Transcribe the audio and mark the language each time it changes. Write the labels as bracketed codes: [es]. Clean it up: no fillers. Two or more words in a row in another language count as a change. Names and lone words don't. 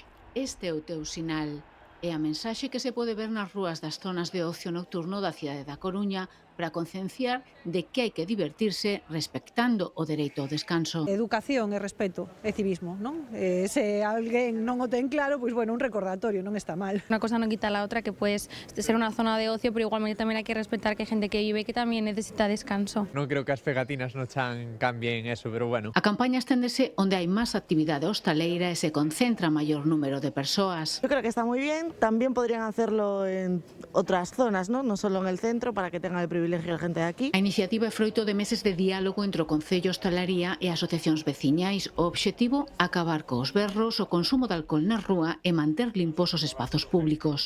[gl] Este é o teu sinal. É a mensaxe que se pode ver nas rúas das zonas de ocio nocturno da cidade da Coruña para concienciar de que hai que divertirse respectando o dereito ao descanso. Educación e respecto e civismo, non? Se alguén non o ten claro, pois bueno, un recordatorio non está mal. [es] Una cosa no quita la otra, que puedes ser una zona de ocio, pero igualmente también hay que respetar que hay gente que vive que también necesita descanso. [gl] Non creo que as pegatinas no chan cambien eso, pero bueno. A campaña esténdese onde hai máis actividade hostaleira e se concentra maior número de persoas. [es] Yo creo que está muy bien, también podrían hacerlo en otras zonas, ¿no? No solo en el centro, para que tenga el privilegio la gente de aquí. [gl] A iniciativa é froito de meses de diálogo entre o Concello, Hostalaría e asociacións veciñais. O obxectivo, acabar cos berros, o consumo de alcohol na rúa e manter limpos os espazos públicos.